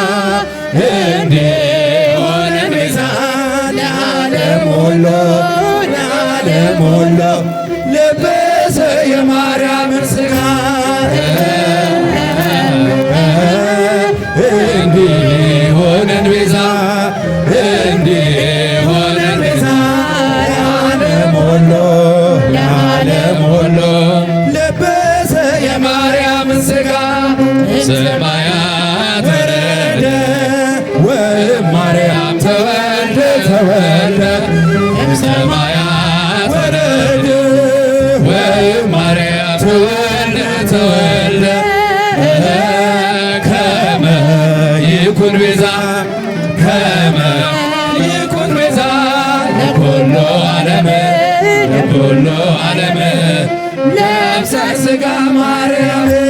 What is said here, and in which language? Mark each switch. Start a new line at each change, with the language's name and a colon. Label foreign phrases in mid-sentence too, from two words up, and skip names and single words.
Amharic: እንዲሆነን ቤዛ ለዓለም ሁሉ ለዓለም ሁሉ ለበሰ የማርያምን ሥጋ እንዲሆነን ቤዛ እንዲሆነን ቤዛ ለዓለም ሁሉ ለዓለም ሁሉ ለበሰ የማርያምን ሥጋ
Geez: ሰማያት ወረደ ወማርያም ተወልደ ተወልደ ሰማያት ወረደ ወማርያም ተወልደ ተወልደ ከመ ይኩን ቤዛ ከመ ይኩን ቤዛ ለኩሉ ዓለም ለኩሉ ዓለም ለብሰ ሥጋ ማርያም